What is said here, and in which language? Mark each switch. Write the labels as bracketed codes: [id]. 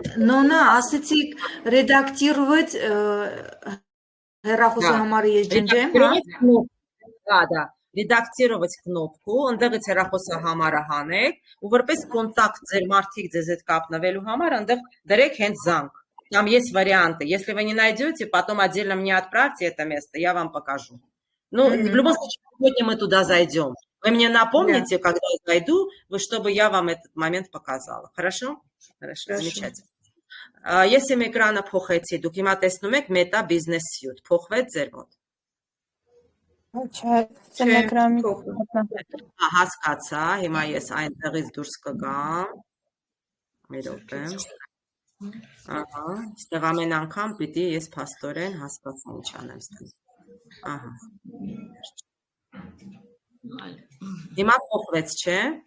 [hy] Նոնա, ասեցիք ռեդակտիրված հեռախոսի համարը ես ջնջեմ, հա։ Դա, ռեդակտիրված կնոպկու, ընդեղից հեռախոսի համարը հանեք ու որպես կոնտակտ ձեր մարդիկ ձեզ հետ կապնվելու համար ընդեղ դրեք հենց զանգ։ [ru] Там есть варианты. Если вы не найдете, потом отдельно мне отправьте это место, я вам покажу. Ну, в любом случае, сегодня мы туда зайдем. Вы мне напомните, когда я зайду, чтобы я вам этот момент показала. Хорошо? Хорошо, замечательно. Если мы экрана [hy] փոխեցի, դուք հիմա տեսնում եք Meta Business Suite, փոխվեց ձեր մոտ։ Հասկացա, հիմա ես այնտեղից դուրս կգամ։ Մի րոպե։ Ահա, ստեղ ամեն անգամ պիտի ես փաստորեն հասկացեմ ինչ անեմ ստեղ։ Ահա։ Հիմա փոխվեց, չէ՞։